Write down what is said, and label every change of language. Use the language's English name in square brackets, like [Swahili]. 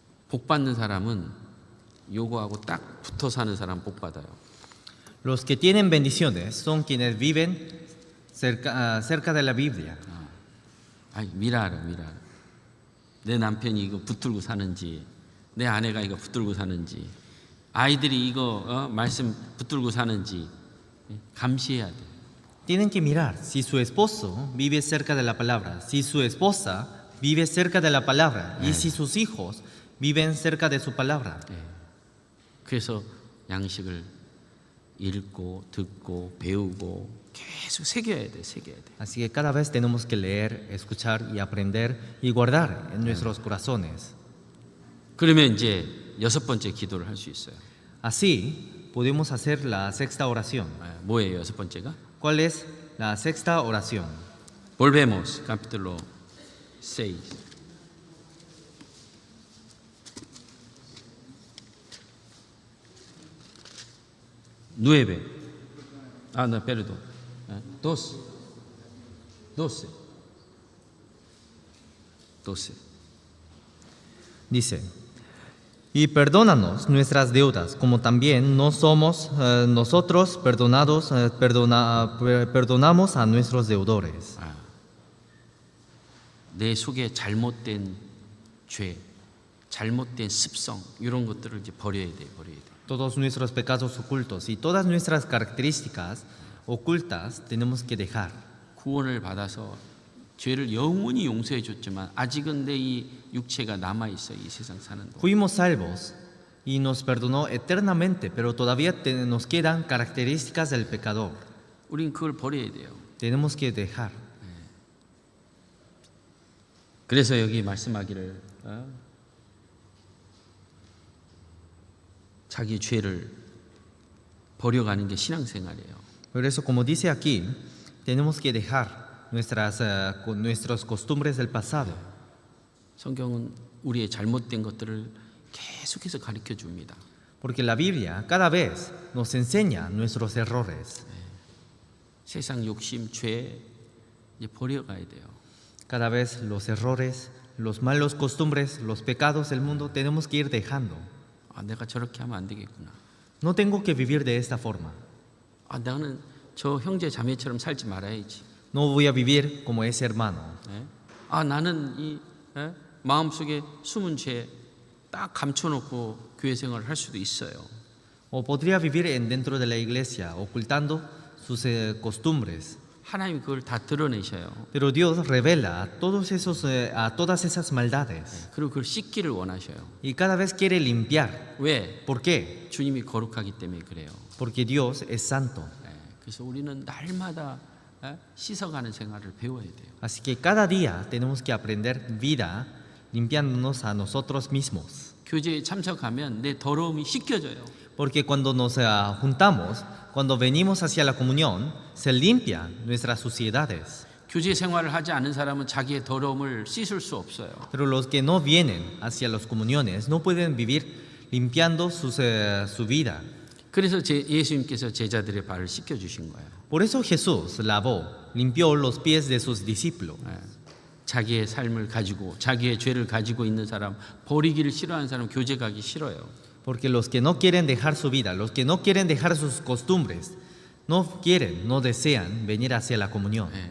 [Korean] 복 받는 사람은 요거하고 딱 붙어 사는 사람 복 받아요. [Spanish] Los que tienen bendiciones son quienes viven cerca de la Biblia. [Korean] 미라라. 내 남편이 이거 붙들고 사는지, 내 아내가 이거 붙들고 사는지, 아이들이 이거 말씀 붙들고 사는지 감시해야 돼. [Spanish] Tienen que mirar si su esposo vive cerca de la palabra, si su esposa vive cerca de la palabra y si sus hijos viven cerca de su palabra. [Korean] 그래서 양식을 읽고 듣고 배우고 계속 새겨야 돼. [Spanish] Así que cada vez tenemos que leer, escuchar y aprender y guardar en nuestros corazones. [Korean] 그러면 이제 여섯 번째 기도를 할 수 있어요. [Spanish] Así podemos hacer la sexta oración. [Korean] 뭐예요, 여섯 번째가? [Spanish] ¿Cuál es la sexta oración? Volvemos, capítulo 6. Nueve. No, perdón. 12. 12. Dice, y perdónanos nuestras deudas, como también nosotros perdonamos a nuestros deudores. [Korean] 내 속에 잘못된 죄, 잘못된 습성 이런 것들을 이제 버려야 돼. [Spanish] Todos nuestros pecados ocultos y todas nuestras características ocultas tenemos que dejar. [Korean] 구원을 받아서 죄를 영원히 용서해 줬지만 아직은 내 이 육체가 남아 있어, 이 세상 사는 동안. [Spanish] Fuimos salvos y nos perdonó eternamente, pero todavía nos quedan características del pecador. [Korean] 우린 그걸 버려야 돼요. [Spanish] Tenemos que dejar. [Korean] 그래서 여기 말씀하기를 자기 죄를 버려가는 게 신앙생활이에요. [Spanish] Por eso, como dice aquí, tenemos que dejar nuestras costumbres del pasado. [Korean] 성경은 우리의 잘못된 것들을 계속해서 가르쳐 줍니다. [Spanish] Porque la Biblia cada vez nos enseña nuestros errores. [Korean] 세상 욕심, 죄 이제 버려가야 돼요. [Spanish] Cada vez los errores, los malos costumbres, los pecados del mundo tenemos que ir dejando. [Korean] 아, 내가 저렇게 하면 안 되겠구나. [Spanish] No tengo que vivir de esta forma. [Korean] 아, 나는 저 형제 자매처럼 살지 말아야지. [Spanish] No voy a vivir como ese hermano. [Korean] 예? 아, 나는 이 마음속에 숨은 죄 딱 감춰놓고 교회 생활을 할 수도 있어요. [Spanish] O podría vivir dentro de la iglesia, ocultando sus costumbres. [Korean] 하나님이 그걸 다 드러내셔요. [Spanish] Pero Dios revela a todas esas maldades. [Korean] 그리고 그걸 씻기를 원하셔요. [Spanish] Y cada vez quiere limpiar. [Korean] 왜? [Spanish] ¿Por qué? [Korean] 주님이 거룩하기 때문에 그래요. [Spanish] Porque Dios es santo. [Korean] 예, 그래서 우리는 날마다 씻어가는 생활을 배워야 돼요. [Spanish] Así que cada día tenemos que aprender vida limpiándonos a nosotros mismos. [Korean] 교제에 참석하면 내 더러움이 씻겨져요. [Spanish] Porque cuando nos juntamos, cuando venimos hacia la comunión, se limpian nuestras suciedades. [Korean] 교제 생활을 하지 않은 사람은 자기의 더러움을 씻을 수 없어요. [Spanish] Pero los que no vienen hacia las comuniones no pueden vivir limpiando su vida. [Korean] 그래서 예수님께서 제자들의 발을 씻겨 주신 거예요. [Spanish] Por eso Jesús limpió los pies de sus discípulos. [Korean] 자기의 삶을 가지고 자기의 죄를 가지고 있는 사람, 버리기를 싫어하는 사람 교제 가기 싫어요. [Spanish] Porque los que no quieren dejar su vida, los que no quieren dejar sus costumbres, no quieren, no desean venir hacia la comunión.